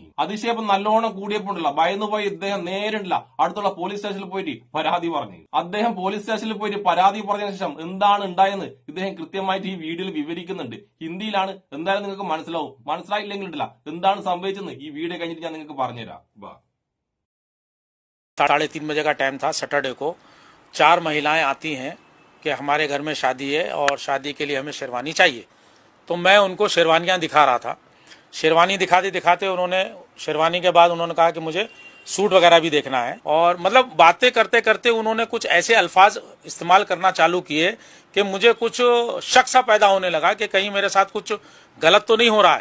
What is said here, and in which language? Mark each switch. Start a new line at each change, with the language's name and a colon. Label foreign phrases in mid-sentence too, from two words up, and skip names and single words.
Malayalam: അധിക്ഷേപം നല്ലോണം കൂടിയപ്പോണ്ടല്ല ഭയന്നുപോയി ഇദ്ദേഹം നേരിട്ടില്ല അടുത്തുള്ള പോലീസ് സ്റ്റേഷനിൽ പോയിട്ട് പരാതി പറഞ്ഞു. അദ്ദേഹം പോലീസ് സ്റ്റേഷനിൽ പോയിട്ട് പരാതി പറഞ്ഞതിന് ശേഷം എന്താണ് ഉണ്ടായെന്ന് ഇദ്ദേഹം കൃത്യമായിട്ട് ഈ വീഡിയോയിൽ വിവരിക്കുന്നുണ്ട്. ഹിന്ദിയിലാണ്, എന്തായാലും നിങ്ങൾക്ക് മനസ്സിലാവും. മനസ്സിലായില്ലെങ്കിൽ ഉണ്ടല്ല എന്താണ് സംഭവിച്ചെന്ന് ഈ വീഡിയോ കഴിഞ്ഞിട്ട് ഞാൻ നിങ്ങൾക്ക് പറഞ്ഞുതരാം.
Hindi: 3:30 बजे का टाइम था सैटरडे को। 4 महिलाएं आती हैं कि हमारे घर में शादी है और शादी के लिए हमें शेरवानी चाहिए। तो मैं उनको शेरवानियां दिखा रहा था। शेरवानी दिखाते दिखाते उन्होंने शेरवानी के बाद उन्होंने कहा कि मुझे सूट वगैरह भी देखना है, और मतलब बातें करते करते उन्होंने कुछ ऐसे अल्फाज इस्तेमाल करना चालू किए कि मुझे कुछ शक सा पैदा होने लगा कि कहीं मेरे साथ कुछ गलत तो नहीं हो रहा है।